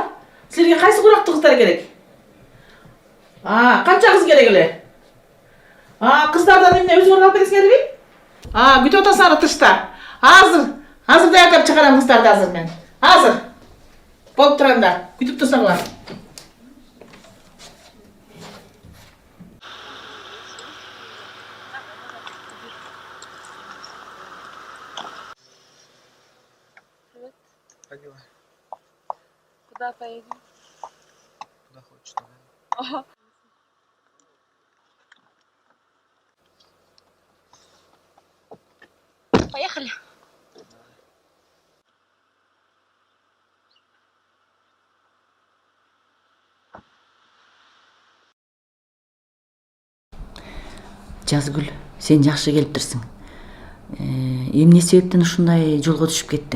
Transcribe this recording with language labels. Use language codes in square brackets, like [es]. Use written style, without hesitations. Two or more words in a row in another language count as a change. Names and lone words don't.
[ky] Силерге кайсы курактуу кыздар керек? Канча кыз керек эле? Кыздардан эмне өзүңөр алып бересиңерби? Күтүп атасыңар тышта. Азыр даярдап чыгарам кыздарды азыр мен. Азыр. Болуп тур анда. Күтүп турсаңлар. [ru] Куда поедем? Куда хочешь, туда. Поехали. [ky] Жазгүл, сен жакшы келиптирсиң. Эмне себептен ушундай жолго түшүп кеттиң?